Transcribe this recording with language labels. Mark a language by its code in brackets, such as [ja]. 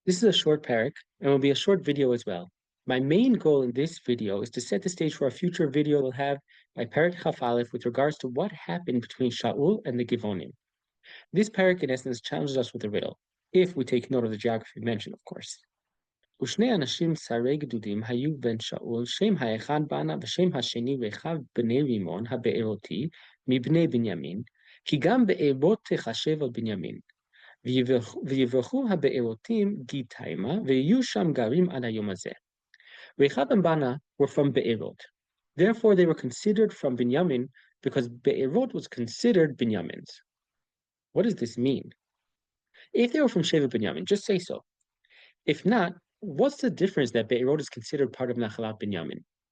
[en] This is a short parak and will be a short video as well. My main goal in this video is to set the stage for a future video we'll have by Parak Chaf Aleph with regards to what happened between Sha'ul and the Givonim. This parak, in essence, challenges us with a riddle, if we take note of the geography mentioned, of course. [he] ושני אנשים שרי גדודים היו בן שאול, שם האחד בנה ושם השני רכב בני רימון הבארותי מבני בנימין, כי גם בארות תחשב על בנימין. ויברחו הבארותים גיתימה, ויהיו שם גרים עד היום הזה. [en] Rechab and Bana were from Be'erot. Therefore, they were considered from Binyamin because Be'erot was considered Binyamin's. What does this mean? If they were from Sheva Binyamin, just say so. If not, what's the difference that Be'erot is considered part of Nachalat Binyamin?